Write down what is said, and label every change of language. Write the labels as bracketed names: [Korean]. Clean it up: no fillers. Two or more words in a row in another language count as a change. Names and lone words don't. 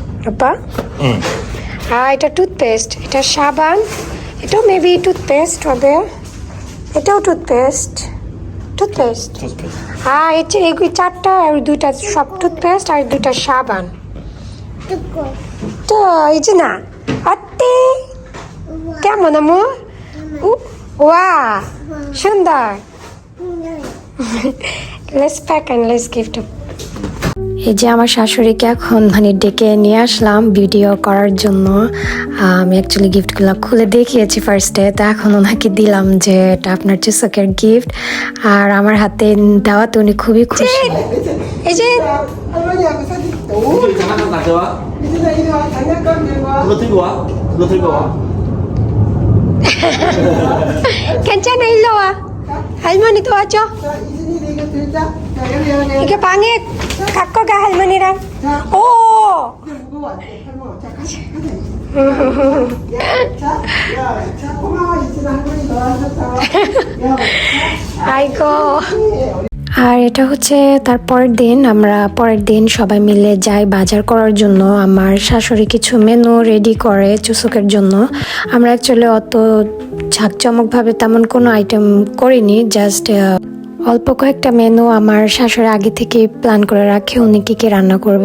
[Bangla] আপা এটা টুথপেস্ট, এটা সাবান, এটাও মেবি টুথপেস্ট হবে, এটাও টুথপেস্ট। এই চারটা আর দুইটা সব টুথপেস্ট আর দুইটা সাবান। তো এই যে না আত্তে কেমন আমু? ওয়া সুন্দর। [English] Let's pack and let's give to. [Bangla] এই যে আমার শাশুড়িকে এখন ডেকে নিয়ে আসলাম ভিডিও করার জন্য। আমি অ্যাকচুয়ালি গিফটগুলো খুলে দেখিয়েছি ফার্স্টে, তো এখন ওনাকে দিলাম যে এটা আপনার চুসকের গিফট, আর আমার হাতে দেওয়াতে উনি খুবই খুশি। এই যে [Korean] 괜찮아 일로 와. 할머니 도와줘. 이게 방에 갖고 가 할머니랑. 오. 아이고. [Bangla] আর এটা হচ্ছে তার পরের দিন, আমরা পরের দিন সবাই মিলে যাই বাজার করার জন্য। আমার শাশুড়ি কিছু মেনু রেডি করে চুসকের জন্য। আমরা অ্যাকচুয়ালি অত ঝাঁকজমকভাবে তেমন কোনো আইটেম করিনি, জাস্ট অল্প কয়েকটা মেনু আমার শাশুড়ি আগে থেকে প্ল্যান করে রাখে উনি কী কী রান্না করবে।